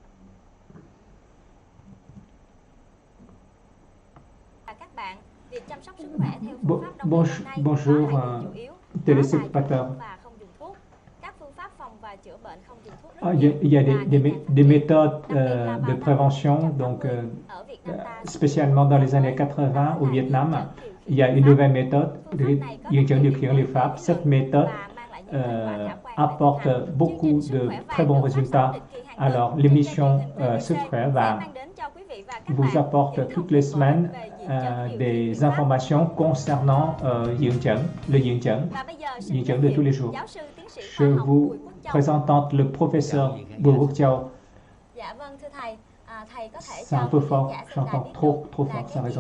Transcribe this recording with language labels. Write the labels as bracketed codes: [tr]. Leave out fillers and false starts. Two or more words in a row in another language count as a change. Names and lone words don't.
[fr] Bonjour, téléspectateurs. Il y a des méthodes de prévention, donc spécialement dans les années 80 au Vietnam, il y a une nouvelle méthode, Vientiane [vi] điều khiển liệu pháp. [fr] Cette méthode apporte beaucoup de très bons résultats. Alors l'émission Sức khỏe vàng vous apporte toutes les semaines des informations concernant le Diện Chẩn de tous les jours. Je vous présente le professeur Bùi Quốc Châu. C'est un peu fort, j'entends trop fort, ça résonne.